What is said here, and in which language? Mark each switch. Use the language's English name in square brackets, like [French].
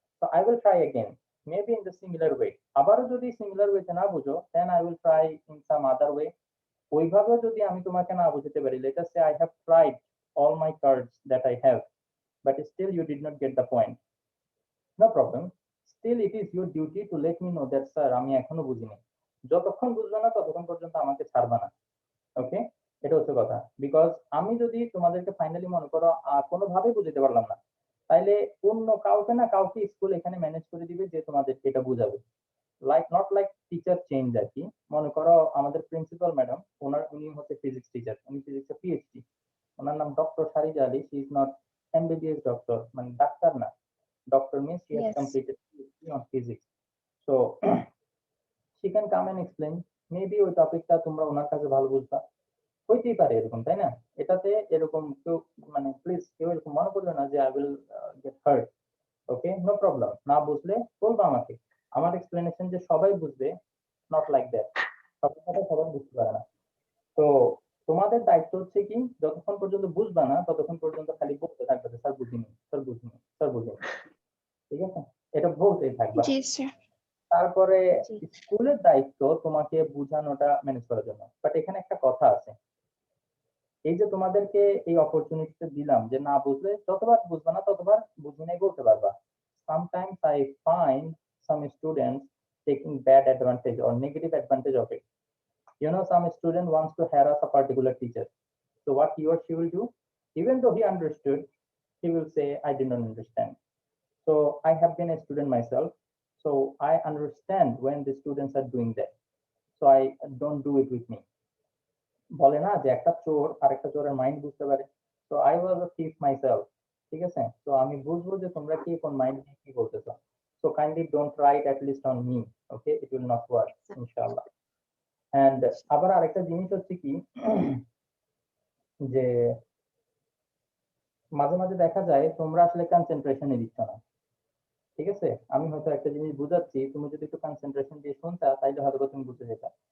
[English] So I will try again, maybe in the similar way. [Bangla] Abaro jodi [English] similar way te na bujo, then I will try in some other way. [Bangla] ওইভাবে যদি আমি তোমাকে না বুঝতে পারি, [English] let us say I have tried all my cards that I have, but still you did not get the point. No problem. Still it is your duty to let me know that, sir, [Bangla] আমি এখনো বুঝিনি। যতক্ষণ বুঝবে না ততক্ষণ পর্যন্ত আমাকে ছাড়বা না। ওকে, এটা হচ্ছে কথা। বিকজ আমি যদি তোমাদেরকে ফাইনালি মনে করো কোনোভাবেই বুঝতে পারলাম না, তাইলে অন্য কাউকে না কাউকে স্কুল এখানে ম্যানেজ করে দিবে যে তোমাদেরকে এটা বুঝাবে। Like not like teacher change আর কি। মনে করো আমাদের প্রিন্সিপাল ম্যাডাম, উনি হচ্ছে ফিজিক্স টিচার, উনি ফিজিক্সে পিএইচডি, ওনার নাম doctor সারিজা Ali. [English] she is not MBBS doctor, [Bangla] মানে ডাক্তার না। [English] Doctor means she has Yes. completed PhD on physics. So she can come and explain. [Bangla] Maybe ওই টপিকটা তোমরা ওনার কাছে ভালো বুঝবা, হইতেই পারে এরকম, তাই না? এটাতে এরকম কেউ মানে প্লিজ কেউ এরকম মনে করবে না যে [English] I will get hurt. [Bangla] Okay, no problem. না বুঝলে বলবো আমাকে। আমার এক্সপ্লেনেশন যে সবাই বুঝবে, [English] Not like that. [Bangla] সবার কথা সবাই বুঝতে পারে না। তো তোমাদের দায়িত্ব হচ্ছে কি, যতক্ষণ পর্যন্ত বুঝবা না ততক্ষণ পর্যন্ত খালি বলতে থাকবে যে স্যার বুঝিনি, স্যার বুঝিনি, স্যার বুঝিনি। ঠিক আছে, এটা বলতেই থাকবা। জি স্যার। তারপরে জি। স্কুলের দায়িত্ব তোমাকে বুঝানোটা ম্যানেজ করার জন্য। বাট এখানে একটা কথা আছে, এই যে তোমাদেরকে এই অপরচুনিটিটা দিলাম যে না বুঝলে যতবার বুঝবা না ততবার বুঝি নাই বলতে পারবা। [English] sometimes I find some students taking bad advantage or negative advantage of it. Some student wants to harass a particular teacher. So what he or she will do, even though he understood, he will say, I did not understand. So I have been a student myself. So I understand when the students are doing that. So I don't do it with me. [Bangla] বলে না যে একটা চোর আরেকটা চোরের mind বুঝতে পারে। [English] So I was a thief myself. [Bangla] ঠিক আছে? So আমি বুঝবো যে তোমরা কি কোন মাইন্ড দিয়ে কি বলতেছো। [English] So kindly don't try it at least on me. Okay? It will not work, inshallah. [Bangla] And আবার আরেকটা জিনিস হচ্ছে কি যে মাঝে মাঝে দেখা যায় তোমরা আসলে কনসেন্ট্রেশনে দিচ্ছ না। ঠিক আছে? আমি হয়তো একটা জিনিস বুঝাচ্ছি, তুমি যদি একটু কনসেন্ট্রেশন দিয়ে শুনতা তাইলে হয়তো তুমি বুঝে যেতা।